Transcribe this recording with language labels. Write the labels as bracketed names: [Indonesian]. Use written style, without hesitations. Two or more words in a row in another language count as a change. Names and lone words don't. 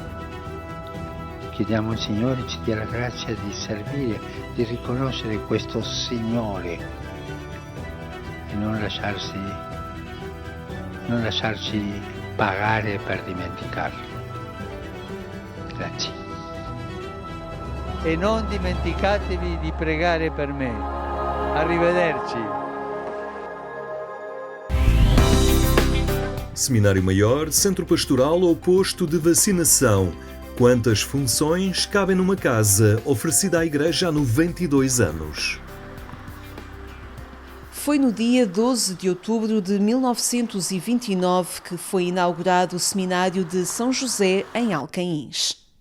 [Italian] Chiediamo al Signore ci dia la grazia di servire, di riconoscere questo Signore e non lasciarci pagare per dimenticarlo. Grazie. E non dimenticatevi di pregare per me. Arrivederci. [Portuguese] Seminário Maior, Centro Pastoral ou Posto de Vacinação. Quantas funções cabem numa casa oferecida à Igreja há 92 anos? Foi no dia 12 de outubro de 1929 que foi inaugurado o Seminário de São José, em Alcaíns.